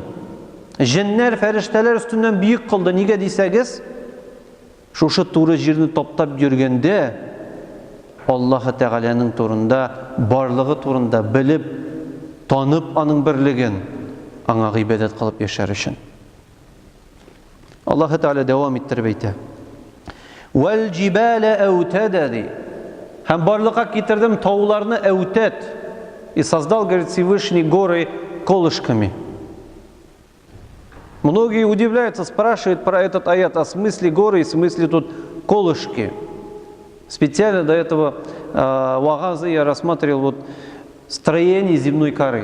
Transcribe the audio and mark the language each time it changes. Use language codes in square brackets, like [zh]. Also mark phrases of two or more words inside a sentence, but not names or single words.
[tt] Җеннәр, фәрештәләр өстеннән бийек кылды. Нигә дисәгез, шушы туры җирне таптап йөргәндә Аллаһ Тәгаләнең турында, барлыгы турында белеп, танып аның берлеген, аңа гыйбадәт кылып яшәр өчен. Аллаһ Тәгалә дәвам иттереп әйтә: [ar] والجبال أوتادا. [tt] Һәм барлыкка китердем тауларны әутәд. [ru] И создал, говорит, Всевышний горы колышками. Многие удивляются, спрашивают про этот аят, о смысле горы и смысле тут колышки. Специально до этого вагаза я рассматривал вот строение земной коры.